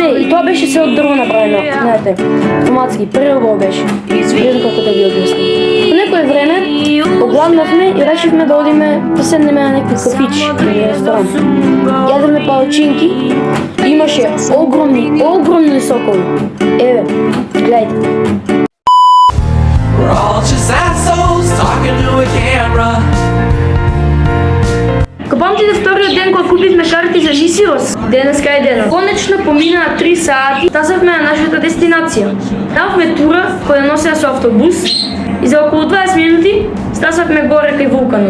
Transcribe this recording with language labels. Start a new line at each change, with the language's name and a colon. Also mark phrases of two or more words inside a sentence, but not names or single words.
Macedonian: И тоа беше се од дрво направено. Знаете, автоматски, прелубаво беше. Не знам како да ви објаснам. По некое време огладнавме и решивме да одиме да седнеме на некој кафич или ресторан. Јадевме палачинки. Имаше огромни сокови. Еве, гледајте.
English: We're all just assholes talking to a camera.
Macedonian: Ко памтите вториот ден кога купивме карти за Нисиос? Денеска е денот. Конечно помина 3 сати, стасавме на нашата дестинација. Давме тура која носеа со автобус и за околу 20 минути стасавме горе кај вулканот.